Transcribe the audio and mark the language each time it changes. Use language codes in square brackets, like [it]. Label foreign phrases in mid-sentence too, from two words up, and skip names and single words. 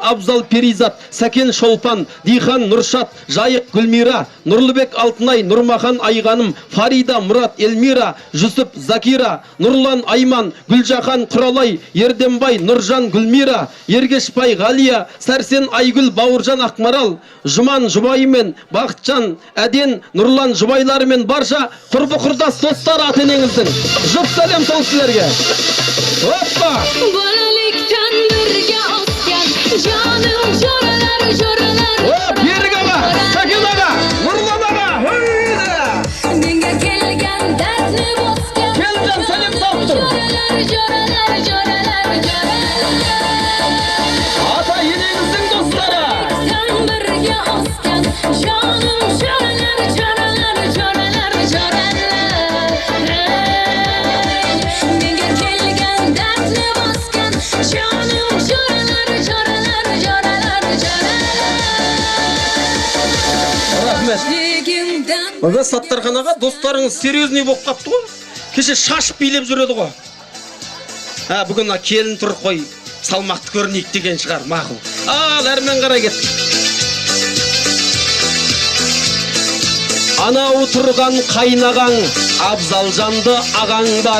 [kk] Абзал Перизат, Сәкен Шолпан, Дихан Нұршат, Жайық Гүлмира, Нұрлыбек Алтынай, Нұрмахан Айғаным, Фарида Мұрат, Эльмира, Жүсіп Закира, Нұрлан Айман, Гүлжахан Құралай, Ердембай, Нұржан Гүлмира, Ергешбай Ғалия, Сәрсен Айгүл, Бауыржан Ақмарал, Жұман Жұбайымен, Бақытжан Әден, Нұрлан Жұбайларымен барша құрбы құрдас достар ата-енеңіздің. Жұп сәлем сол сілерге. Оппа! [uz] Bolalikdan birga o'sgan jonim jo'ralar jo'ralar. [kk] Berік ağa, Sakin ağa, Nurlan ağa, höyde! [uz] Menga kelgan dardni bosgan [kk] Kelgan sәлем салыптыр. [uz] jo'ralar jo'ralar jo'ralar jo'ralar. [kk] Ата-енеңіздің достары. [uz] Bolalikdan birga o'sgan jonim jo'ralar jo'ralar jo'ralar jo'ralar. Menga kelgan dardni bosgan jonim jo'ralar jo'ralar jo'ralar jo'ralar. [kk] Рахмет. Оға Саттарханаға достарыңыз серьезный болып қапты ғой. Кеше шашып билеп жүреді ғой. Бүгін келін тұр қой, салмақты көрінейік деген шығар, мақұл. Ал, әрмен қарай кет. Анау тұрған қайнағаң, Абзал жанды ағаң бар.